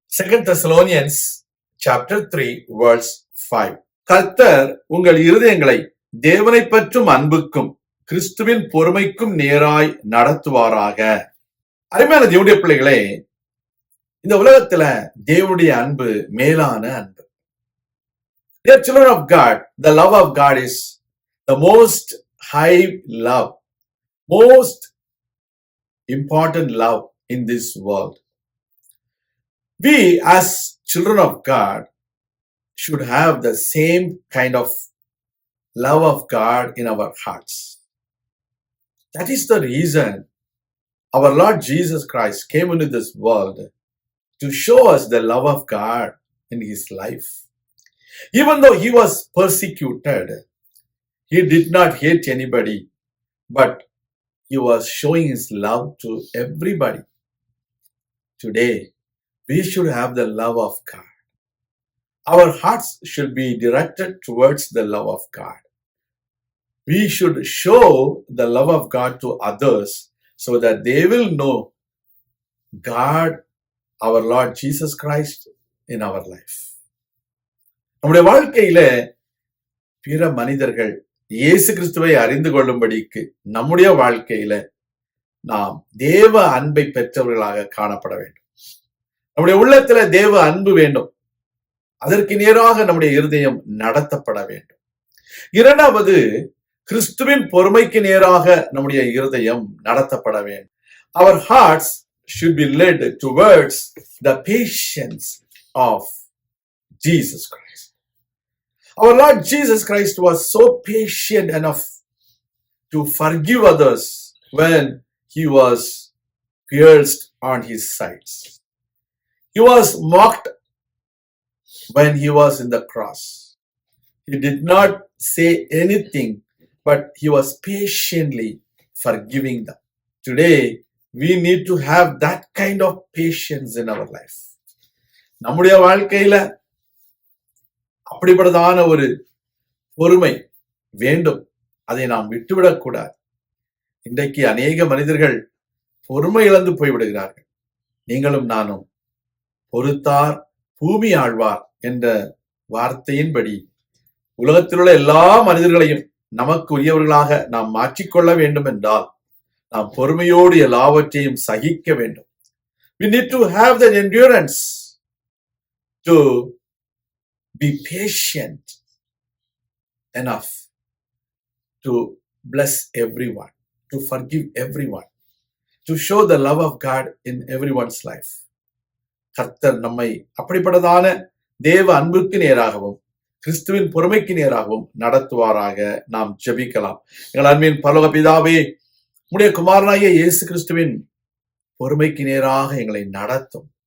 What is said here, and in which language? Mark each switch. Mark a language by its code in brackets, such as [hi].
[en] 2 Thessalonians chapter 3 verse 5. [ta] கர்த்தர் உங்கள் இருதயங்களை தேவனை பற்றும் அன்புக்கும் கிறிஸ்துவின் பொறுமைக்கும் நேராய் நடத்துவாராக. அருமையான தேவனுடைய பிள்ளைகளே, இந்த உலகத்துல தேவனுடைய அன்பு மேலான அன்பு. [en] Dear children of God, the love of God is the most high love, most important love in this world. We as children of God should have the same kind of love of God in our hearts. That is the reason our Lord Jesus Christ came into this world to show us the love of God in his life. Even though he was persecuted, he did not hate anybody, but he was showing his love to everybody. Today, we should have the love of God. Our hearts should be directed towards the love of God. We should show the love of God to others so that they will know God, our Lord Jesus Christ, in our life. [ta] நம்முடைய வாழ்க்கையில பிற மனிதர்கள் இயேசு கிறிஸ்துவை அறிந்து கொள்ளும்படிக்கு நம்முடைய வாழ்க்கையில நாம் தேவ அன்பை பெற்றவர்களாக காணப்பட வேண்டும். நம்முடைய உள்ளத்துல தேவ அன்பு வேண்டும். அதற்கு நேராக நம்முடைய இருதயம் நடத்தப்பட வேண்டும். இரண்டாவது, கிறிஸ்துவின் பொறுமைக்கு நேராக நம்முடைய இருதயம் நடத்தப்பட வேண்டும். [en] Our hearts should be led towards the patience of Jesus Christ. Our Lord Jesus Christ was so patient enough to forgive others when he was pierced on his sides. He was mocked when he was in the cross. He did not say anything, but he was patiently forgiving them. Today, we need to have that kind of patience in our life. [ta] நம்முடைய வாழ்க்கையில அப்படிப்பட்டதான ஒரு பொறுமை வேண்டும். அதை நாம் விட்டுவிடக்கூடாது. இன்றைக்கு அநேக மனிதர்கள் பொறுமை இழந்து போய்விடுகிறார்கள். நீங்களும் நானும் பொறுத்தார் பூமி ஆழ்வார் என்ற வார்த்தையின்படி உலகத்தில் உள்ள எல்லா மனிதர்களையும் நமக்கு உரியவர்களாக நாம் மாற்றிக்கொள்ள வேண்டும் என்றால் நாம் பொறுமையோடு எல்லாவற்றையும் சகிக்க வேண்டும். [en] We need to have the endurance to be patient enough to bless everyone, to forgive everyone, to show the love of God in everyone's life. [ta] கர்த்தர் நம்மை அப்படிப்பட்டதான தேவ அன்புக்கு நேராகவும் கிறிஸ்துவின் பொறுமைக்கு நேராகவும் நடத்துவாராக. நாம் ஜெபிக்கலாம். எங்கள் அன்பின் பரலோக பிதாவே, உம்முடைய குமாரனாகிய இயேசு கிறிஸ்துவின் பொறுமைக்கு நேராக எங்களை நடத்தும்.